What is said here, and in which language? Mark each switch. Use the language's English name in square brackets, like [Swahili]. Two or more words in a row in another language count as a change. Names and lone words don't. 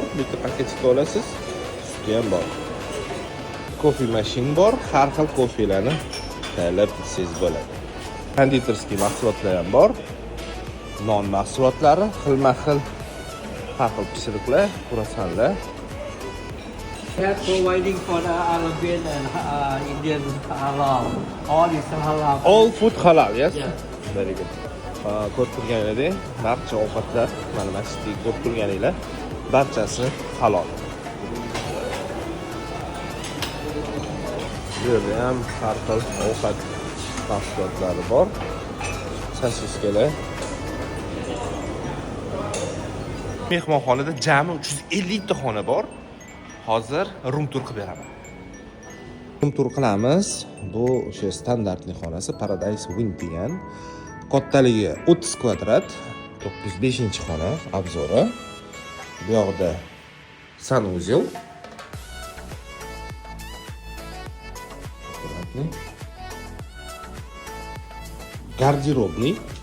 [Uzbek] Bitta paketga olasiz, suti ham bor. Kofe mashin bor, har xil kofelarni tayyorlab ichsangiz bo'ladi. Konditorskiy mahsulotlar ham bor. Non mahsulotlari, xilma-xil har xil pishiriqlar, kruassanlar. [English] We are providing for the Arabian and Indian halal. All is halal. All food halal, yes? Yeah. Very good. [Uzbek] Ko'rib turganingizdek, barcha ovqatlar, mana masjidga ko'rib turganinglar, barchasi halol. Bu yerda ham har xil ovqat mahsulotlari bor. Sosiskalar. Mehmonxonada jami 350 ta xona bor. Hozir [English] room tour [Uzbek] qilib beraman. [English] Room tour [Uzbek] qilamiz. Bu o'sha standartli xonasi Paradise Wing degan. Kattaligi 30 kvadrat, 905-xona obzori. Bu yoqda sanuzel. Garderobli.